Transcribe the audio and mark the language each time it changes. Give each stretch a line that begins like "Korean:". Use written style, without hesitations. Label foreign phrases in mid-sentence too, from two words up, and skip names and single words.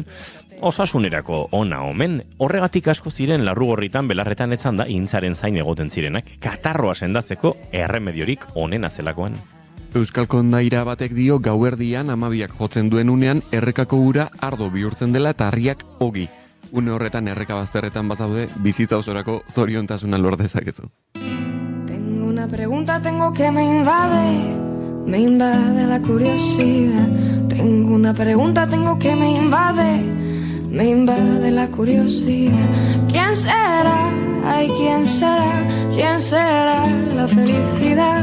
Basque: Osasunerako ona omen, horregatik asko ziren Larrugorritan belarretan etzan da ihintzaren zain egoten zirenak, katarroa sendatzeko erremediorik onena zelakoan. Euskal kondaira batek dio gauerdian 12ak jotzen duen unean errekako ura ardo bihurtzen dela eta harriak ogi. Une horretan erreka bazterretan bazaude, bizitza osorako zoriontasuna lor dezakezu.
Spanish: Tengo una pregunta, tengo que me invade la curiosidad. Tengo una pregunta, tengo que me invade la curiosidad. ¿Quién será? Ay, ¿quién será? ¿Quién será la felicidad?